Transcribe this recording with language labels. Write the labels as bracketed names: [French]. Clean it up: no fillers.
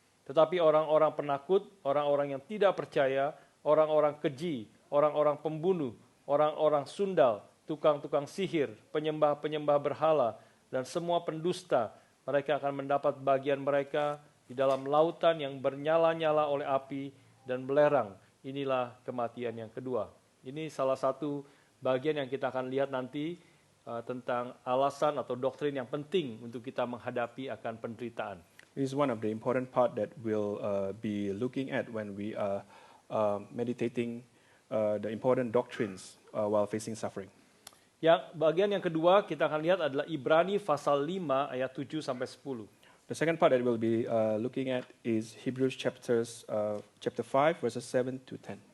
[Indonesian] Tetapi orang-orang penakut, orang-orang yang tidak percaya, orang-orang keji, orang-orang pembunuh, orang-orang sundal, tukang-tukang sihir, penyembah-penyembah berhala, dan semua pendusta, mereka akan mendapat bagian mereka di dalam lautan yang bernyala-nyala oleh api dan belerang. Inilah kematian yang kedua. Ini salah satu bagian yang kita akan lihat nanti tentang alasan atau doktrin yang penting untuk kita menghadapi akan penderitaan. [English] This is one of the important part that we'll be looking at when we are meditating the important doctrines while facing suffering. [Indonesian] Yang bagian yang kedua kita akan lihat adalah Ibrani pasal 5 ayat 7 sampai 10. [English] The second part that we'll be looking at is Hebrews chapter 5 verses 7 to 10.